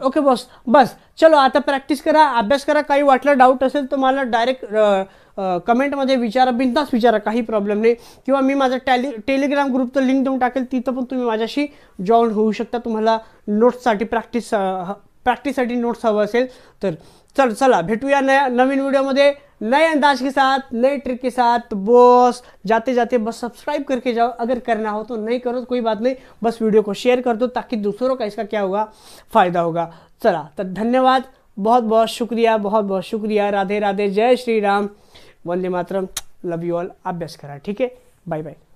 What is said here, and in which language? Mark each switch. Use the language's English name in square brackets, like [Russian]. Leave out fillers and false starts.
[Marathi] Okay boss, बस चलो आता practice करा, अभ्यास करा. काही वाटलं डाऊट असेल तर मला डायरेक्ट कमेंटमध्ये विचारा, बिनधास्त विचारा, काही प्रॉब्लेम नाही. किंवा मी माझा टेलिग्राम ग्रुपचं लिंक देऊन टाकेल, तिथं पण तुम्ही माझ्याशी जॉईन होऊ शकता. तुम्हाला नोट्ससाठी प्रॅक्टिससाठी नोट्स हवं असेल तर. चला भेटूया नवीन व्हिडिओमध्ये, [Hindi] नए अंदाज के साथ, नए ट्रिक के साथ. बॉस जाते जाते बस सब्सक्राइब करके जाओ, अगर करना हो तो, नहीं करो तो कोई बात नहीं, बस वीडियो को शेयर कर दो ताकि दूसरों का इसका क्या होगा, फ़ायदा होगा. [Marathi] चला तर [Hindi] धन्यवाद, बहुत बहुत शुक्रिया, बहुत बहुत शुक्रिया. [Marathi] राधे राधे, जय श्री राम, वंदे मातरम, [English] Love you all. [Marathi] अभ्यास करा, ठीक आहे, बाय बाय.